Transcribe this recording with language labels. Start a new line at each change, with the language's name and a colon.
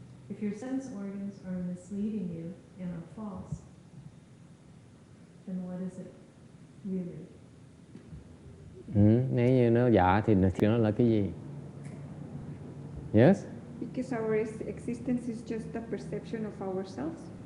English: If your sense organs are misleading you and are false, then what is it really?
Vietnamese: Nếu như nó dạ thì nó là cái gì?
English: Yes? Because our existence is just a perception of ourselves.